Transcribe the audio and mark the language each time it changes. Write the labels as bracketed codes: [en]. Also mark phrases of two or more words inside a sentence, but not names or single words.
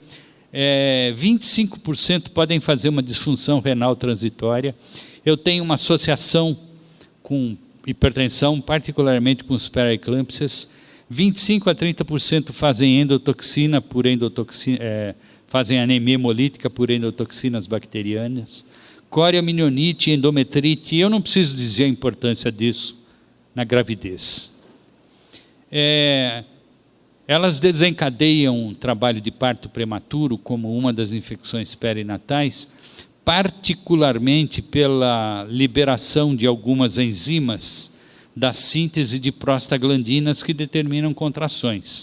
[pt] 25% podem fazer uma disfunção renal transitória. Eu tenho uma associação com hipertensão, particularmente com os pré-eclâmpsias. 25% a 30% fazem endotoxina por fazem anemia hemolítica por endotoxinas bacterianas. Coriamionite, endometrite, eu não preciso dizer a importância disso na gravidez. Elas desencadeiam um trabalho de parto prematuro como uma das infecções perinatais, particularmente pela liberação de algumas enzimas da síntese de prostaglandinas que determinam contrações.